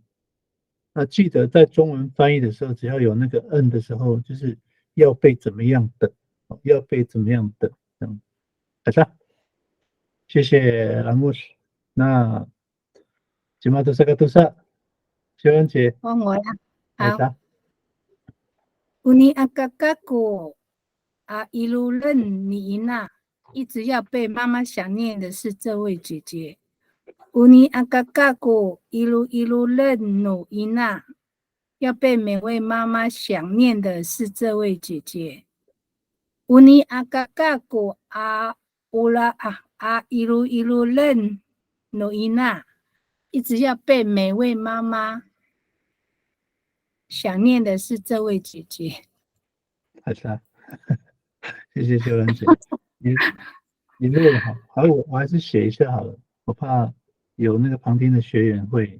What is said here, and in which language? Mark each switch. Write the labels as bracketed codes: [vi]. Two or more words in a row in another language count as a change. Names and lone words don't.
[zh] 那记得在中文翻译的时候，只要有那个 n 的时候，就是要被怎么样的，要被怎么样的，这样。好的，谢谢兰牧师。那今晚都是个都是，秀恩姐，换我啦。好好的。 [ami] Uni akakaku ilu ren [zh] 你那，一直要被妈妈想念的是这位姐姐。 [ami] Uni akakaku ilu ren no ina， [zh] 要被每位妈妈想念的是这位姐姐。 [ami] Uni akakaku ilu ren no ina， [zh] 一直要被每位妈妈想念的是这位姐姐。好的，谢谢秀兰姐，你录了好，好，我还是写一下好了，我怕有那个旁听的学员会。